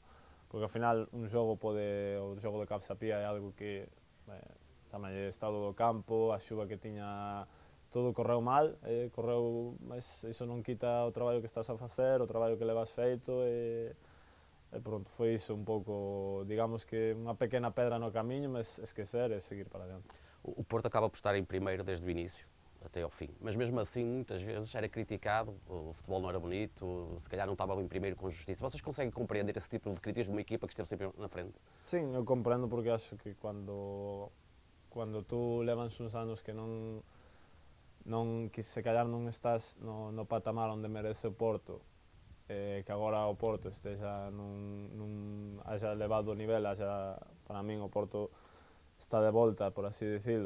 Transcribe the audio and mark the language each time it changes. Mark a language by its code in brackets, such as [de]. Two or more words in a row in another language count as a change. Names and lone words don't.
[gl] Porque ao final un xogo o xogo de Capsapía é algo que chamalle estado do campo, a xuva que tiña, todo correu mal, mas iso non quita o traballo que estás a facer, o traballo que levas feito e pronto, foi iso un pouco, digamos que unha pequena pedra no camiño, mas esquecer e seguir para adiante. [pt] O Porto acaba por estar em primeiro desde o início até ao fim, mas mesmo assim muitas vezes era criticado, o futebol não era bonito, se calhar não estava em primeiro com justiça. Vocês conseguem compreender esse tipo de críticas de uma equipa que esteve sempre na frente? [gl] Sim, eu compreendo porque acho que cando tú levas uns anos que que [pt] se calhar [gl] non estás no patamar onde merece o Porto, que agora o Porto esteja haxa elevado o nivel, para min o Porto está de volta, por así dicilo.